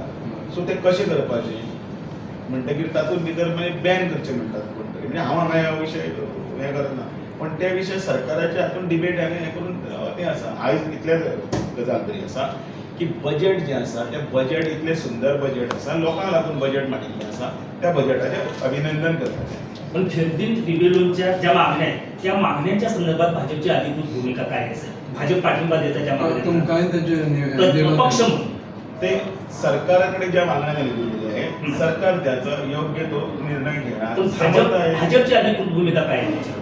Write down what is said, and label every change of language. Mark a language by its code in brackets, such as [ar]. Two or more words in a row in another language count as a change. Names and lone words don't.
[kok] सो ते कशें करपाचें म्हणटकीर तातूंत भितर मागीर बॅन करचें म्हणटात कोण तरी. म्हणजे हांव हांगा ह्या विशय हें करना पण त्या विशय सरकाराच्या हातूंत डिबेट आनी हें करून तें आसा. आयज इतलेंच गजाल तरी आसा की बजेट जें आसा तें बजेट इतलें सुंदर बजेट आसा. लोकांक लागून बजेट मांडिल्लें आसा. त्या बजेटाचें अभिनंदन करता. [mr] पण फिरदीन रिबेलोनच्या ज्या मागण्या आहेत त्या मागण्यांच्या संदर्भात भाजपची अधिकृत भूमिका काय असेल? भाजप पाठिंबा देतं त्या मागण्यांना [kok] तुमकांय [mr] तर पक्ष म्हणून ते सरकाराकडे ज्या मागण्या झालेल्या आहे सरकार त्याचा योग्य तो निर्णय घेणार. पण भाजपची अधिकृत भूमिका काय आहे त्याच्यावर?